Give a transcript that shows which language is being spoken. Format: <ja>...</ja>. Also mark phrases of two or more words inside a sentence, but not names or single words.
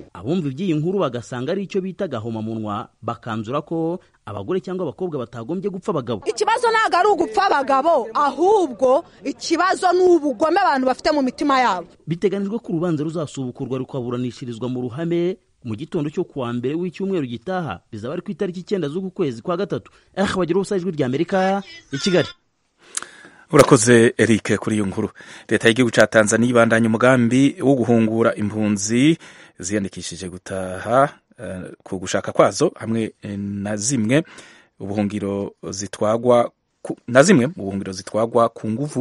<rw>Abumva iby'iyi nkuru bagasanga ari icyo bita gahomamunwa, bakanzura ko abagore cyangwa abakobwa batagombye gupfa abagabo. Ikibazo ntabwo ari ugupfa abagabo, ahubwo ikibazo ni ubugome abantu bafite mu mitima yabo. Biteganijwe ko urubanza ruzasubukurwa rukaburanishirizwa mu ruhame mu gitondo cyo kuwa mbere w'icyumweru gitaha, bizaba ari ku itariki 9 z'uku kwezi kwa gatatu. Bagira ubusa ijwi rya Amerika i Kigali.</rw> <rn>Urakoze Eric kuri iyo nkuru. Leta y'igihugu ca Tanzania ibandanya umugambi wo guhungura impunzi ziyandikishije gutaha ku gushaka kwazo hamwe na zimwe ubuhungiro zitwagwa ku nguvu.</rn>